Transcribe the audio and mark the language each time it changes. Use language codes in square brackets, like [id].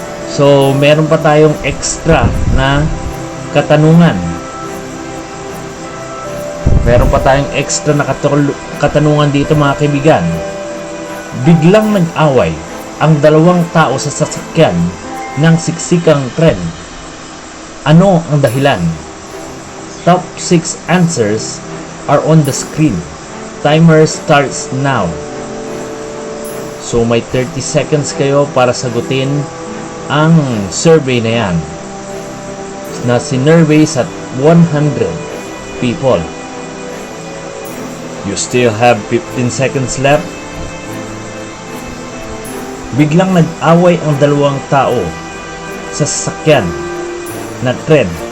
[tl] So, meron pa tayong extra na katanungan. Meron pa tayong extra na katanungan dito mga kaibigan. Biglang nag-away ang 2 tao sa sasakyan ng siksikang tren. Ano ang dahilan? [en] Top 6 answers are on the screen. Timer starts now. [tl] So may 30 seconds kayo para sagutin ang survey na yan, na sinurvey sa 100 people. [en] You still have 15 seconds left. [tl] Biglang nag-away ang 2 tao sa sasakyan na tren.